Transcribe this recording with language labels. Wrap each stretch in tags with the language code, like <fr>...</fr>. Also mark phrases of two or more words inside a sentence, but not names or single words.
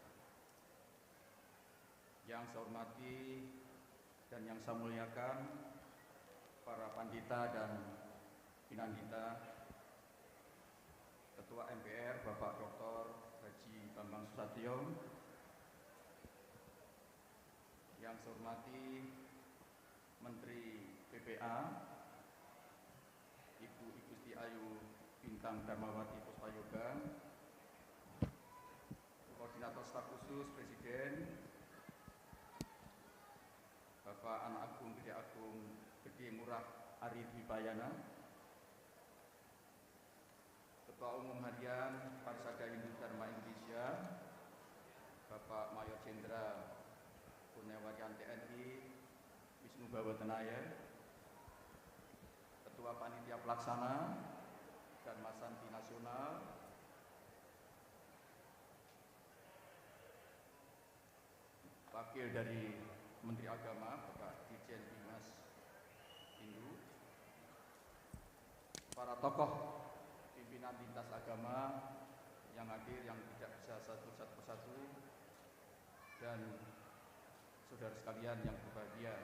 <id>Yang saya hormati dan yang saya muliakan para pandita dan pinandita, Ketua MPR Bapak Dr. Haji Bambang Susatyo, yang saya hormati Menteri PPA Ibu Igusti Ayu Bintang Darmawati Puspayoga, Koordinator Staf Khusus Presiden Bapak Anak Agung Gede Agung Gede Murah Ari Dwipayana, Ketua Umum Harian Parsada Hindu Dharma Indonesia, Bapak Mayor Jenderal Purnawajan TNI Wisnu Bawatenaya, Ketua Panitia Pelaksana Dharma Santi Nasional, Wakil dari Menteri Agama Bapak Dirjen Bimas Hindu, para tokoh pimpinan lintas agama yang hadir yang tidak bisa satu persatu, dan saudara sekalian yang berbahagia.</id>